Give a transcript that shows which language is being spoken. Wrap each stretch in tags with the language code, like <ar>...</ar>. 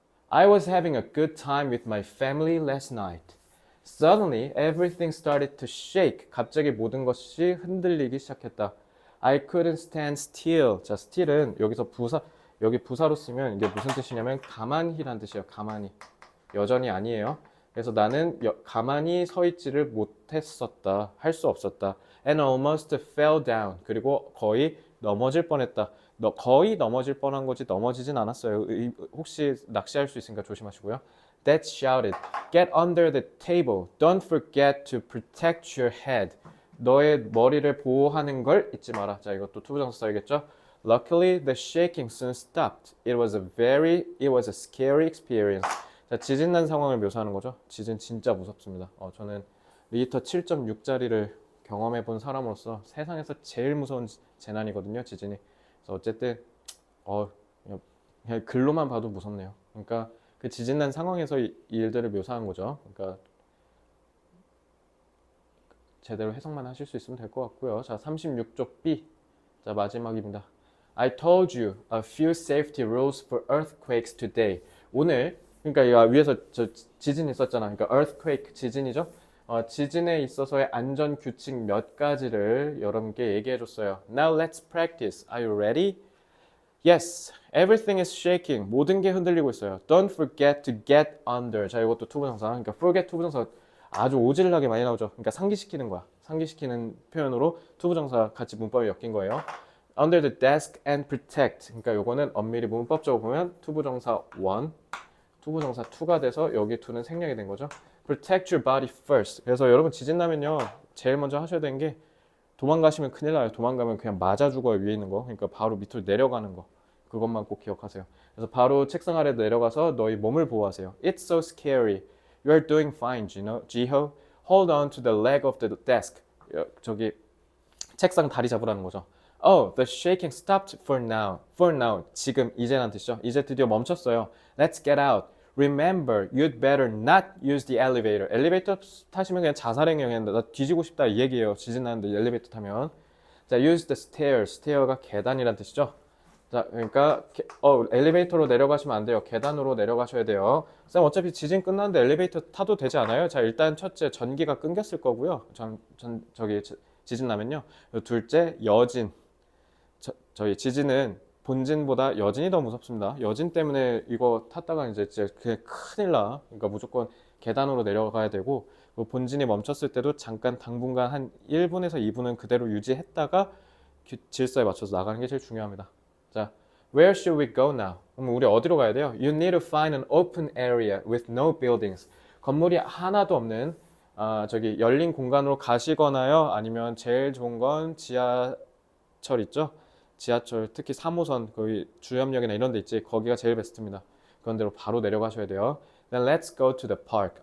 <en>I was having a good time with my family last night. Suddenly, everything started to shake.</en> <ko>갑자기 모든 것이 흔들리기 시작했다. I couldn't stand still. 자, still은 여기서 여기 부사로 쓰면 이게 무슨 뜻이냐면 가만히란 뜻이에요. 가만히. 여전히 아니에요. 그래서 나는 가만히 서 있지를 못했었다. 할 수 없었다.</ko> <en>And almost fell down.</en> <ko>그리고 거의 넘어질 뻔했다. 거의 넘어질 뻔한 거지 넘어지진 않았어요. 혹시 낚시할 수 있으니까 조심하시고요.</ko> <en>Dad shouted, "Get under the table. Don't forget to protect your head."</en> <ko>너의 머리를 보호하는 걸 잊지 마라. 자, 이것도 투부정사 써야겠죠?</ko> <en>Luckily, the shaking soon stopped. It was a scary experience.</en> <ko>자, 지진 난 상황을 묘사하는 거죠. 지진 진짜 무섭습니다. 저는 리히터 7.6짜리를 경험해 본 사람으로서 세상에서 제일 무서운 재난이거든요, 지진이. 그래서 어쨌든 그냥 글로만 봐도 무섭네요. 그러니까 그 지진 난 상황에서 이 일들을 묘사한 거죠. 그러니까 제대로 해석만 하실 수 있으면 될 것 같고요. 자, 36쪽 B. 자, 마지막입니다.</ko> <en>I told you a few safety rules for earthquakes today.</en> <ko>오늘, 그러니까 이 위에서 저 지진 있었잖아. 그러니까 earthquake 지진이죠. 지진에 있어서의 안전 규칙 몇 가지를 여러분께 얘기해 줬어요.</ko> <en>Now let's practice. Are you ready? Yes, everything is shaking.</en> <ko>모든 게 흔들리고 있어요.</ko> <en>Don't forget to get under.</en> <ko>자, 이것도 투부정사. 그러니까 forget 투부정사 아주 오질나게 많이 나오죠. 그러니까 상기시키는 거야. 상기시키는 표현으로 투부정사 같이 문법이 엮인 거예요.</ko> <en>Under the desk and protect.</en> <ko>그러니까 요거는 엄밀히 문법적으로 보면 투부정사 1, 투부정사 2가 돼서 여기 2는 생략이 된 거죠.</ko> <en>Protect your body first.</en> <ko>그래서 여러분 지진 나면요. 제일 먼저 하셔야 되는 게 도망가시면 큰일 나요. 도망가면 그냥 맞아 죽어요. 위에 있는 거. 그러니까 바로 밑으로 내려가는 거. 그것만 꼭 기억하세요. 그래서 바로 책상 아래 내려가서 너희 몸을 보호하세요.</ko> <en>It's so scary. You're doing fine, Jiho. Hold on to the leg of the desk.</en> <ko>저기 책상 다리 잡으라는 거죠.</ko> <en>Oh, the shaking stopped for now. For now.</en> <ko>지금, 이제란 뜻이죠. 이제 드디어 멈췄어요.</ko> <en>Let's get out. Remember, you'd better not use the elevator.</en> <ko>엘리베이터 타시면 그냥 자살행위 그냥 나 뒤지고 싶다 이 얘기예요. 지진 나는데 엘리베이터 타면. 자,</ko> <en>use the stairs.</en> <ko>스테어가 계단이란 뜻이죠. 자, 그러니까 엘리베이터로 내려가시면 안 돼요. 계단으로 내려가셔야 돼요. 쌤 어차피 지진 끝났는데 엘리베이터 타도 되지 않아요? 자, 일단 첫째 전기가 끊겼을 거고요. 저기 지진 나면요. 둘째 여진. 저희 지진은 본진보다 여진이 더 무섭습니다. 여진 때문에 이거 탔다가 이제 그냥 큰일 나. 그러니까 무조건 계단으로 내려가야 되고 본진이 멈췄을 때도 잠깐 당분간 한 1분에서 2분은 그대로 유지했다가 질서에 맞춰서 나가는 게 제일 중요합니다. 자,</ko> <en>where should we go now?</en> <ko>그럼 우리 어디로 가야 돼요?</ko> <en>You need to find an open area with no buildings.</en> <ko>건물이 하나도 없는 저기 열린 공간으로 가시거나요. 아니면 제일 좋은 건 지하철 있죠? 지하철 특히 3호선 거기 주염역이나 이런 데 있지. 거기가 제일 베스트입니다. 그런 데로 바로 내려가셔야 돼요.</ko> <en>Then let's go to the park.</en>